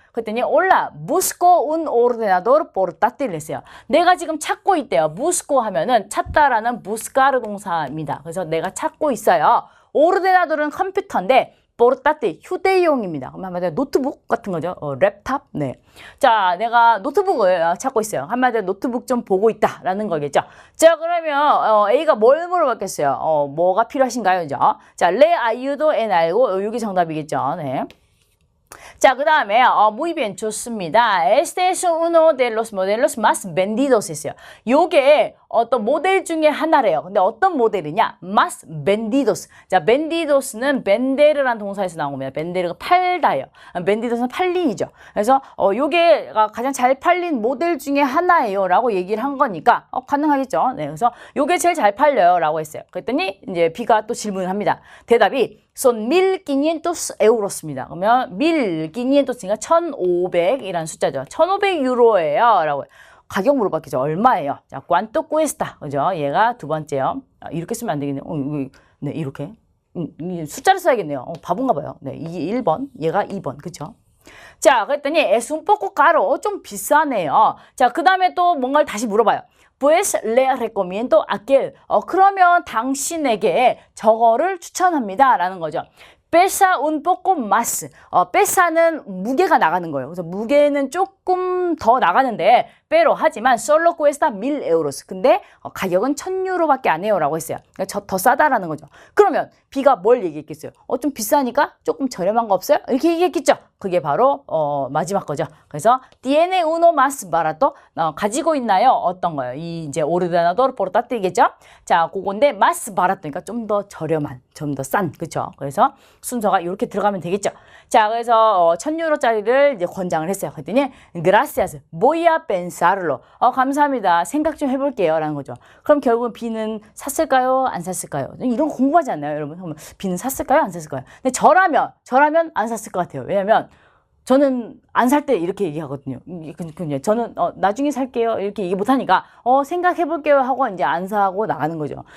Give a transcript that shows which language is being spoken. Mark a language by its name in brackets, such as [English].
[Spanish] 그랬더니 Hola, busco un ordenador portátil [Korean] 했어요. 내가 지금 찾고 있대요. busco 하면은 찾다라는 buscar 동사입니다. 그래서 내가 찾고 있어요. 오르데나돌은 컴퓨터인데 portátil 휴대용입니다. 그럼 한마디로 노트북 같은 거죠. 랩탑. 네. 자, 내가 노트북을 찾고 있어요. 한마디로 노트북 좀 보고 있다라는 거겠죠. 자, 그러면 A가 뭘 물어봤겠어요? 뭐가 필요하신가요? 그죠? 자, [Spanish] le ayudo en algo. [Korean] 이게 정답이겠죠. 네. 자, 그 다음에 [Spanish] muy bien, [Korean] 좋습니다. [Spanish] Este es uno de los modelos más vendidos [Korean] 했어요. 요게 어떤 모델 중에 하나래요. 근데 어떤 모델이냐? [Spanish] más vendidos. [Korean] 자, vendidos는 vender라는 동사에서 나온 겁니다. vender가 팔다예요. vendidos는 팔린이죠. 그래서 요게 가장 잘 팔린 모델 중에 하나예요. 라고 얘기를 한 거니까 가능하겠죠. 네, 그래서 요게 제일 잘 팔려요. 라고 했어요. 그랬더니 이제 B가 또 질문을 합니다. 대답이 [Spanish] son 1.500 euros [Korean] 입니다. 그러면 1.500이니까 1,500이라는 숫자죠. 1,500유로예요. 라고 가격 물어봤겠죠. 얼마예요? 자, [Spanish] cuánto cuesta. [Korean] 그죠? 얘가 두 번째요. 이렇게 쓰면 안 되겠네요. 네, 이렇게. 숫자를 써야겠네요. 바본가 봐요. 네, 이게 1번, 얘가 2번. 그죠? [Spanish] 자, 그랬더니 es un poco caro. [Korean] 좀 비싸네요. 자, 그 다음에 또 뭔가를 다시 물어봐요. [Spanish] Pues le recomiendo aquel. [Korean] 그러면 당신에게 저거를 추천합니다. 라는 거죠. [Spanish] pesa un poco más. [Korean] pesa는 무게가 나가는 거예요. 그래서 무게는 조금 더 나가는데 [Spanish] pero [Korean] 하지만 [Spanish] solo cuesta 1,000 euros. [Korean] 근데 가격은 1,000유로밖에 안 해요. 라고 했어요. 그러니까 더 싸다라는 거죠. 그러면 B가 뭘 얘기했겠어요? 좀 비싸니까 조금 저렴한 거 없어요? 이렇게 얘기했겠죠. 그게 바로 마지막 거죠. 그래서 [Spanish] tiene uno más barato. [Korean] 가지고 있나요? 어떤 거요? 이 이제 ordenador portátil이겠죠. 자, 그건데 [Spanish] más barato. [Korean] 그러니까 좀 더 저렴한, 좀 더 싼. 그렇죠? 그래서 순서가 이렇게 들어가면 되겠죠. 자, 그래서 1,000유로짜리를 이제 권장을 했어요. 그랬더니 [Spanish] gracias, voy a pensarlo. [Korean] 감사합니다. 생각 좀 해볼게요. 라는 거죠. 그럼 결국은 B는 샀을까요? 안 샀을까요? 이런 거 궁금하지 않나요, 여러분? 그러면 B는 샀을까요? 안 샀을까요? 근데 저라면 안 샀을 것 같아요. 왜냐면 저는 안 살 때 이렇게 얘기하거든요. 저는 나중에 살게요. 이렇게 얘기 못하니까 생각해볼게요 하고 이제 안 사고 나가는 거죠.